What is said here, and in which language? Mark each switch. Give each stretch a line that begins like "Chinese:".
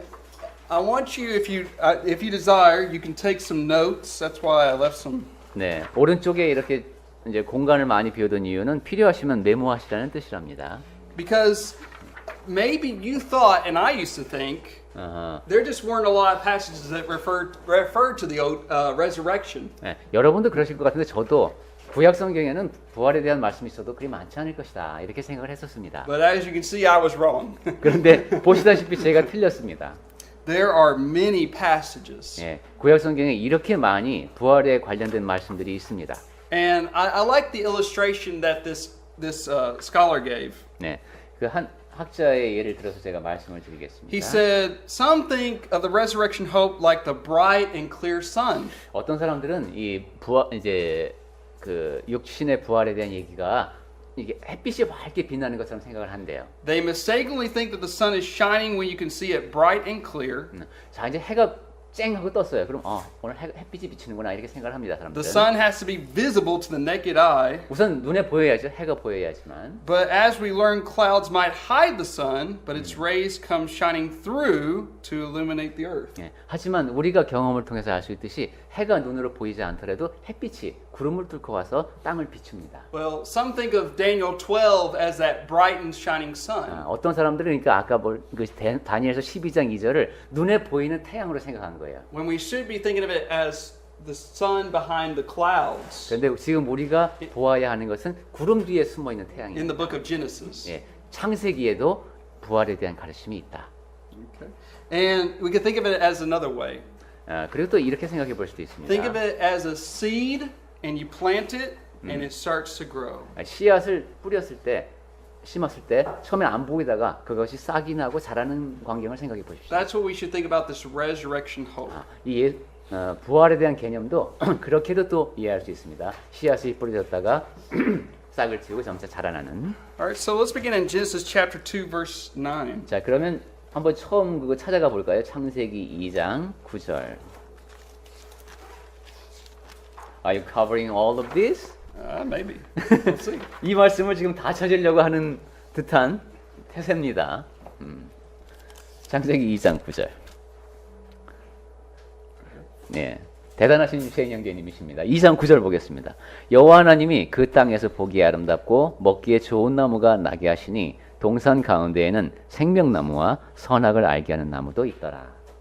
English: Now, I want you, if you desire, you can take some notes. That's why I left some.
Korean: 네, 오른쪽에 이렇게 이제 공간을 많이 비워둔 이유는 필요하시면 메모하시라는 뜻이랍니다.
English: Because maybe you thought, and I used to think, 어허. there just weren't a lot of passages that referred to the resurrection.
Korean: 네, 여러분도 그러실 것 같은데 저도 구약 성경에는 부활에 대한 말씀이 있어도 그리 많지 않을 것이다 이렇게 생각을 했었습니다.
English: But as you can see, I was wrong.
Korean: 그런데 보시다시피 제가 틀렸습니다.
English: There are many passages.
Korean: 예, 구약 성경에 이렇게 많이 부활에 관련된 말씀들이 있습니다.
English: And I like the illustration that this scholar gave.
Korean: 네, 그 한 학자의 예를 들어서 제가 말씀을 드리겠습니다.
English: He said, some think of the resurrection hope like the bright and clear sun.
Korean: 어떤 사람들은 이 부활 이제 그 육신의 부활에 대한 얘기가 이게 햇빛이 밝게 빛나는 것처럼 생각을 한대요.
English: They mistakenly think that the sun is shining when you can see it bright and clear.
Korean: 자, 이제 해가 쨍 하고 떴어요. 그럼 오늘 햇빛이 비치는구나 이렇게 생각을 합니다.
English: The
Korean: 사람들은.
English: sun has to be visible to the naked eye.
Korean: 우선 눈에 보여야죠. 해가 보여야지만.
English: But as we learn, clouds might hide the sun, but its rays come shining through to illuminate the earth.
Korean: 예, 하지만 우리가 경험을 통해서 알 수 있듯이 해가 눈으로 보이지 않더라도 햇빛이 구름을 뚫고 와서 땅을 비춥니다.
English: Well, some think of Daniel 12 as that bright and shining sun.
Korean: 어떤 사람들은 그러니까 아까 다니엘서 12장 2절을 눈에 보이는 태양으로 생각한 거예요.
English: When we should be thinking of it as the sun behind the clouds
Korean: 그런데 지금 우리가 보아야 하는 것은 구름 뒤에 숨어 있는
English: in
Korean: 태양입니다.
English: the book of Genesis.
Korean: 예, 창세기에도 부활에 대한 가르침이 있다.
English: Okay. And we can think of it as another way.
Korean: 그리고 또 이렇게 생각해 볼 수도
English: Think of
Korean: 있습니다.
English: it as a seed and you plant it and it starts to grow.
Korean: 씨앗을 뿌렸을 때, 심었을 때 처음에 안 보이다가 그것이 싹이 나고 자라는 광경을 생각해 보십시오. That's what we should think about this resurrection hope. 이 부활에 대한 개념도 그렇게도 또 이해할 수 있습니다. 씨앗이 뿌려졌다가 싹을 틔우고 점차 자라나는.
English: All right, so let's begin in Genesis chapter 2 verse 9.
Korean: 자, 그러면 한번 처음 그거 찾아가 볼까요? 창세기 2장 9절.
English: Are you covering all of this? Maybe. We'll see.
Korean: 이 말씀을 지금 다 찾으려고 하는 듯한 태세입니다. 창세기 2장 9절. 네, 대단하신 유채인 형제님이십니다. 2장 9절 보겠습니다. 여호와 하나님이 그 땅에서 보기에 아름답고 먹기에 좋은 나무가 나게 하시니 동산 가운데에는 생명나무와 선악을 알게 하는 나무도 있더라.